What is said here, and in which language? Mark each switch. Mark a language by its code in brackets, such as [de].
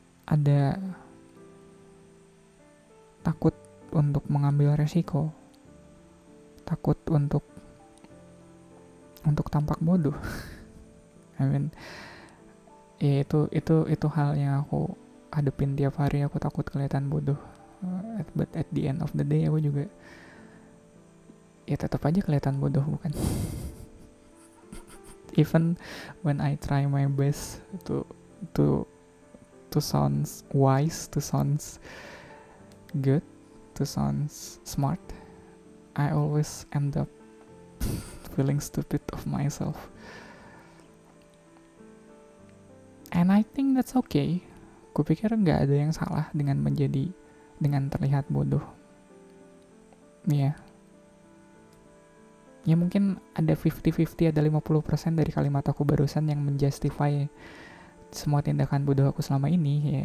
[id] Ada takut untuk mengambil resiko, takut untuk tampak bodoh. [en] I mean, [id] ya itu hal yang aku hadepin tiap hari. Aku takut kelihatan bodoh, [en] but at the end of the day [id] aku juga ya tetap aja kelihatan bodoh, bukan? [en] Even when I try my best to sound wise, to sound good, to sound smart, I always end up feeling stupid of myself. And I think that's okay. [id] Kupikir nggak ada yang salah dengan terlihat bodoh. Ya, ya mungkin ada 50-50, ada 50% dari kalimat aku barusan yang menjustify semua tindakan bodoh aku selama ini.